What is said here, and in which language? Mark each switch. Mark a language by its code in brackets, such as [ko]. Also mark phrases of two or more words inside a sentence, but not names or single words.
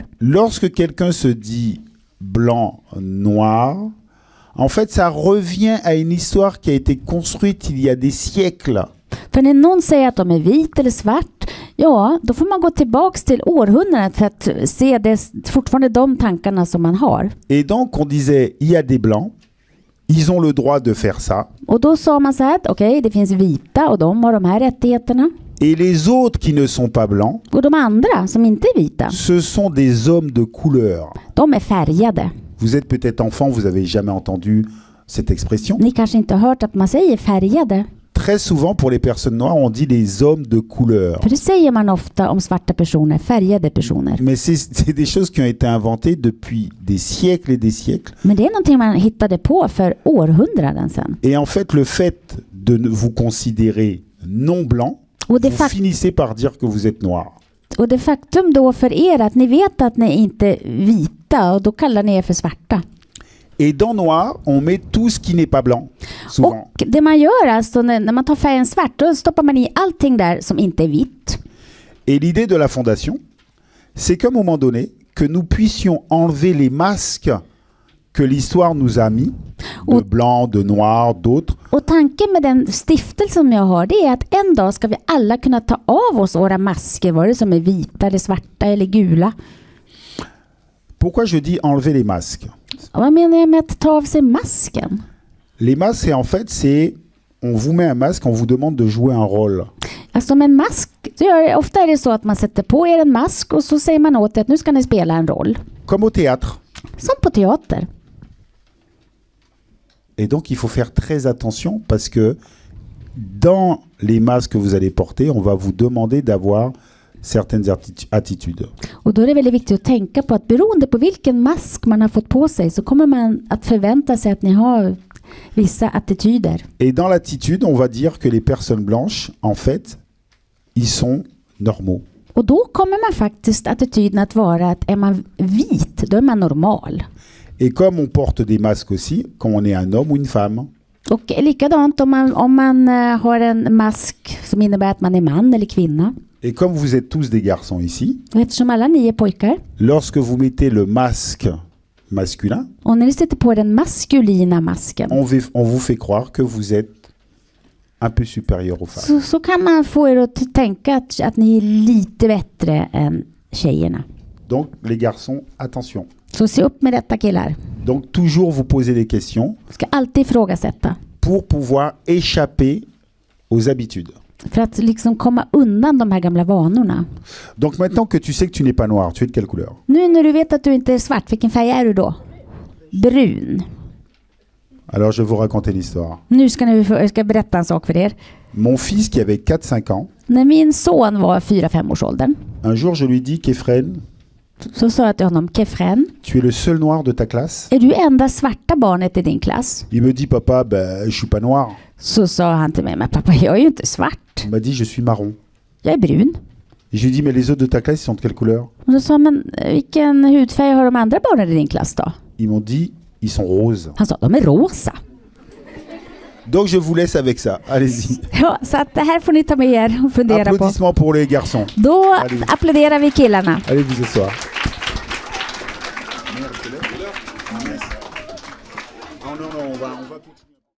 [fr] Lorsque quelqu'un se dit blanc, noir, en fait, ça revient à une histoire qui a été construite il y a des siècles. [sv] För när någon säger att de är vit eller svart, ja, då får man gå tillbaks till århundradet för att se det fortfarande de tankarna som man har. [fr] Et donc, on disait, il y a des blancs, ils ont le droit de faire ça. [sv] Och då sa man så här, okej, det finns vita och de har de här rättigheterna. [fr] Et les autres qui ne sont pas blancs, [sv] Och de andra som inte är vita, [fr] ce sont des hommes de couleur. [sv] de är färgade. [fr] Vous êtes peut-être enfant, vous avez jamais entendu cette expression. [sv] Ni kanske inte har hört att man säger färgade. [fr] Très souvent, pour les personnes noires, on dit les hommes de couleur. [sv] För det säger man ofta om svarta personer, färgade personer. [fr] Mais c'est des choses qui ont été inventées depuis des siècles et des siècles. [sv] Men det är någonting man hittade på för århundraden sedan. [fr] Et en fait, le fait de vous considérer non blanc, [sv] Och det, [fr] vous finissez par dire que vous êtes noir. [sv] och det faktum då för er att ni vet att ni inte är vita och då kallar ni er för svarta. [fr] Et dans noir, on met tout ce qui n'est pas blanc, souvent. [sv] Och det man gör alltså när man tar färgen svart, då stoppar man i allting där som inte är vitt. [fr] Et l'idée de la fondation, c'est qu'à un moment donné, que nous puissions enlever les masques que l'histoire nous a mis, de blanc, de noir, d'autres. [sv] Och tanken med den stiftelse som jag har, det är att en dag ska vi alla kunna ta av oss våra masker, vare som är vita eller svarta eller gula. [fr] Pourquoi je dis enlever les masques? [sv] Och vad menar jag med att ta av sig masken? [fr] Les masques, en fait, c'est... On vous met un masque, on vous demande de jouer un rôle. [sv] Alltså med en mask, ofta är det så att man sätter på er en mask och så säger man åt er att nu ska ni spela en roll. [fr] Comme au théâtre. [sv] Som på teater. [fr] Et donc, il faut faire très attention parce que dans les masques que vous allez porter, on va vous demander d'avoir certaines attitudes. [sv] Och då är det väldigt viktigt att tänka på att beroende på vilken mask man har fått på sig så kommer man att förvänta sig att ni har vissa attityder. [fr] Et dans l'attitude, on va dire que les personnes blanches, en fait, ils sont normaux. [sv] Och då kommer man faktiskt attityden att vara att är man vit, då är man normal. [fr] Et comme on porte des masques aussi, quand on est un homme ou une femme. [sv] Och likadant om man har en mask som innebär att man är man eller kvinna. [fr] Et comme vous êtes tous des garçons ici, [sv] Och eftersom alla ni är pojkar. [fr] lorsque vous mettez le masque masculin, [sv] Och när ni sätter på den maskulina masken. [fr] on vous fait croire que vous êtes un peu supérieur aux femmes. [sv] Så kan man få er att tänka att ni är lite bättre än tjejerna. [fr] Donc les garçons, attention. [sv] Så se upp med detta killar. [fr] Donc toujours vous poser des questions [sv] Ska alltid ifrågasätta. [fr] pour pouvoir échapper aux habitudes. [sv] För att liksom komma undan de här gamla vanorna. [fr] Donc maintenant que tu sais que tu n'es pas noir, tu es de quelle couleur? [sv] Nu när du vet att du inte är svart, vilken färg är du då? [fr] Brun. Alors je vais vous raconter l'histoire. [sv] Nu ska jag berätta en sak för er. [fr] Mon fils qui avait 4-5 ans, [sv] När min son var 4-5 års åldern, [fr] un jour je lui dis Kefren, [sv] så sa jag till honom, Kefren, [fr] tu es le seul noir de ta classe? [sv] är du enda svarta barnet i din klass? [fr] Il me dit papa, ben, je suis pas noir. [sv] Så sa han till mig, men pappa, jag är ju inte svart. [fr] Il m'a dit je suis marron. [sv] Jag är brun. [fr] Et je lui dis mais les autres de ta classe ils sont de quelle couleur? [sv] Och så sa han, men vilken hudfärg har de andra barnen i din klass då? [fr] Ils m'ont dit ils sont roses. [sv] Han sa, de är rosa. [fr] Donc je vous laisse avec ça. Allez-y. [sv] Ja, så att det här får ni ta med er och fundera på. [fr] Applaudissements pour les garçons. [sv] Då [fr] Allez. [sv] applåderar vi killarna. [fr] Allez vous asseoir. Non, non, on va